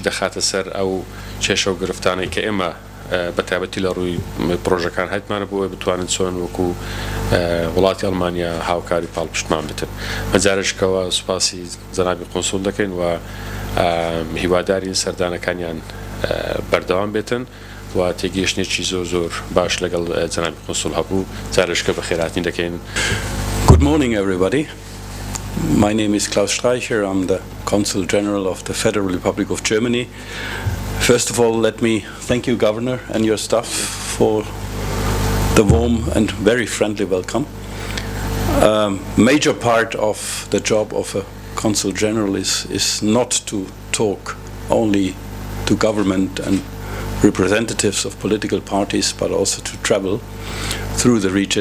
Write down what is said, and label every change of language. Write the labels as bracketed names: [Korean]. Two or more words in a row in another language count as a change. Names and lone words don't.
[Central Kurdish] دەخاتە سەر ئەو کێشە و گرفتانەی کە ئێمە بە تایبەتی لە ڕووی پرۆژەکان هەیتمانە بۆ بتوانن چۆن وەکو وڵاتی ئەڵمانیا هاوکاری پاڵپشتمان بتن بەجارشکەوە سوپاسی جەنابی کونسوڵ دەکەین و هیوادارین سەردانەکانیان بەردەوام بێتن و تێگەیشتێکی زۆر باش لەگەڵ جەنابی کونسوڵ هەبوو جارشکە بە خێرهاتنی دەکەین. [English] Good morning, everybody. My name is Klaus Streicher. I'm the Consul General of the Federal Republic of Germany. First of all, let me thank you, Governor, and your staff for the warm and very friendly welcome. Major part of the job of a Consul General is not to talk only to government and representatives of political parties, but also to travel through the region.